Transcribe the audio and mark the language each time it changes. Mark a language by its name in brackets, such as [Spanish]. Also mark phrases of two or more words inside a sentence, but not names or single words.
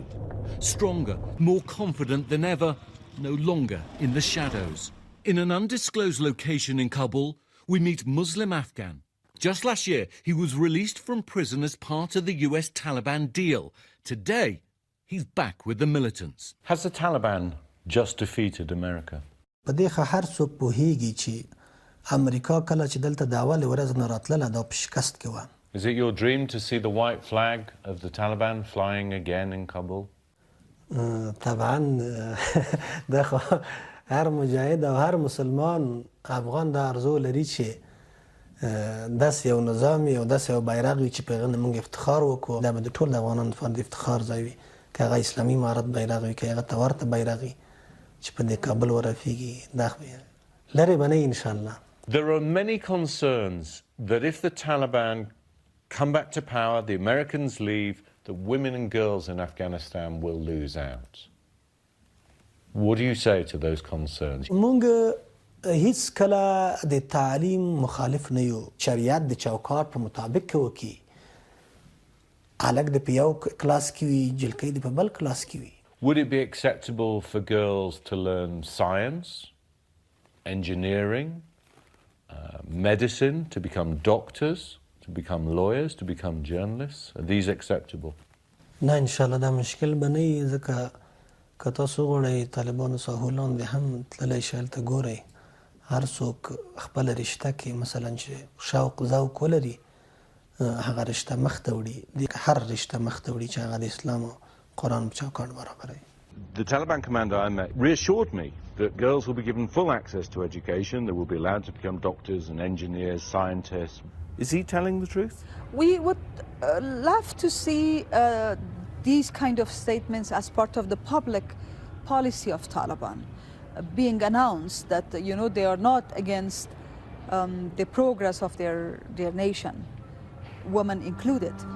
[English] Stronger, more confident than ever, no longer in the shadows. In an undisclosed location in Kabul, we meet Muslim Afghan. Just last year, he was released from prison as part of the US Taliban deal. Today, he's back with the militants. Has the Taliban just defeated America? [Pashto] په دې هر څوک پوهیږي چې امریکا کله چې دلته د اول ورځ نه راتلله دا په شکست کې وه. [English] Is it your dream to see the white flag of the Taliban flying again in Kabul? [Pashto] طبعا دا خو هر مجاهد او هر مسلمان افغان دا ارزو لري چې داسې یو نظام او داسې یو بیرغ وي چې په هغه موږ افتخار وکړو. دا به د ټول افغانانو لپاره د افتخار ځای وي که هغه اسلامي امارت بیرغ وي که هغه ته ورته بیرغ وي چې په دې کابل ورافیږي دا خو لرې به نه وي انشاءالله. [English] There are many concerns that if the Taliban come back to power, the Americans leave, that women and girls in Afghanistan will lose out. What do you say to those concerns? [Pashto] موږ هیڅ کله د تعلیم مخالف نه یو. شریعت د چوکاټ په مطابق کې وکړي. هلک د په یو کلاس کې وي، جلکۍ د په بل کلاس کې وي. [English] Would it be acceptable for girls to learn science, engineering, medicine, to become doctors, to become lawyers, to become journalists? Are these acceptable? [Pashto] نه انشاءالله دا مشکل به نه وي ځکه که تاسو وغواړئ طالبانو ساحو لاندې هم تللی شئ هلته ګورئ هر څوک خپله رشته کې مثلا چې شوق ذوق ولري هغه رشته مخته وړي هر رشته مخته وړي چې هغه د اسلام او قرآن په چوکاټ برابروي. [English] The Taliban commander I met reassured me that girls will be given full access to education, they will be allowed to become doctors and engineers, scientists. Is he telling the truth? We would love to see these kind of statements as part of the public policy of Taliban, being announced that, you know, they are not against the progress of their nation, women included.